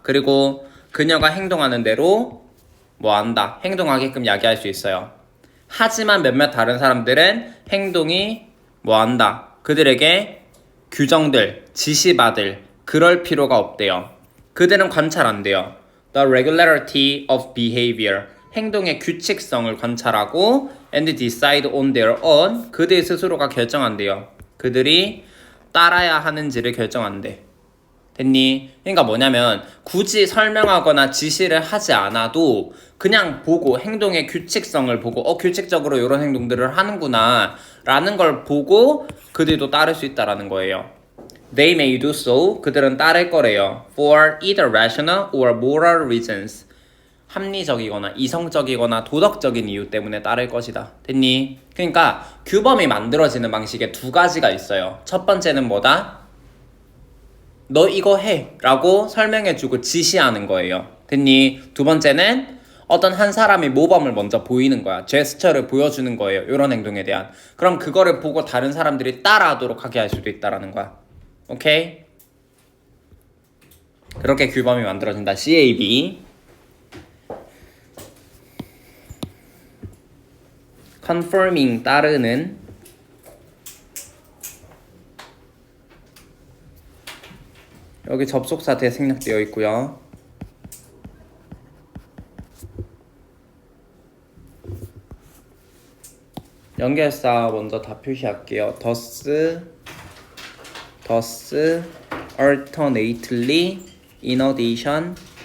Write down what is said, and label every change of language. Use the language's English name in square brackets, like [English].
[Korean] 그리고 그녀가 행동하는 대로 뭐한다, 행동하게끔 야기할 수 있어요. 하지만 몇몇 다른 사람들은 행동이 뭐한다, 그들에게 규정들, 지시받을 그럴 필요가 없대요. 그들은 관찰한대요. [English] The regularity of behavior, [Korean] 행동의 규칙성을 관찰하고 [English] and decide on their own, [Korean] 그들 스스로가 결정한대요. 그들이 따라야 하는지를 결정한대. 됐니? 그러니까 뭐냐면 굳이 설명하거나 지시를 하지 않아도 그냥 보고, 행동의 규칙성을 보고 규칙적으로 이런 행동들을 하는구나 라는 걸 보고 그들도 따를 수 있다라는 거예요. [English] They may do so, [Korean] 그들은 따를 거래요. [English] For either rational or moral reasons, [Korean] 합리적이거나 이성적이거나 도덕적인 이유 때문에 따를 것이다. 됐니? 그러니까 규범이 만들어지는 방식에 두 가지가 있어요. 첫 번째는 뭐다? 너 이거 해 라고 설명해주고 지시하는 거예요. 됐니? 두 번째는 어떤 한 사람이 모범을 먼저 보이는 거야. 제스처를 보여주는 거예요. 이런 행동에 대한. 그럼 그거를 보고 다른 사람들이 따라하도록 하게 할 수도 있다라는 거야. 오케이? 그렇게 규범이 만들어진다. CAB. conforming, 따르는. 여기 접속사 대생략되어 있고요. 연결사 먼저 다 표시할게요. [English] thus, alternately, in addition,